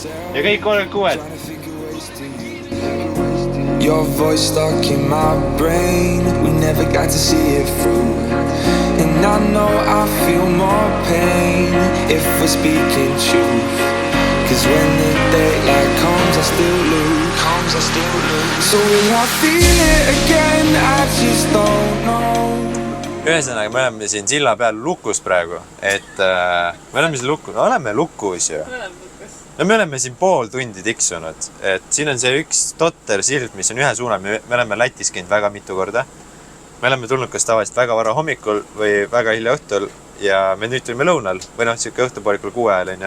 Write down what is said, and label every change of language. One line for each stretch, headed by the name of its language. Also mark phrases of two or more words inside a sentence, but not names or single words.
Estonian: Ja kõik 36.
English: Your voice stuck in my brain. We never got to see it through. And I know I feel more pain if we're speaking truth. Cause when the daylight comes I still lose. So will I feel it again? I just don't know.
Estonian: Ühesõnaga, me oleme siin silla peal lukus praegu, et me oleme siin lukus, oleme lukus ju. No me oleme siin pool tundi tiksunud, et siin on see üks totter sild, mis on ühe suuna, me oleme Lätis käinud väga mitu korda. Me oleme tulnud kas tavaliselt väga vara hommikul või väga hilja õhtul ja me nüüd tulime lõunal või siuke õhtupoolikul 6 ajal on.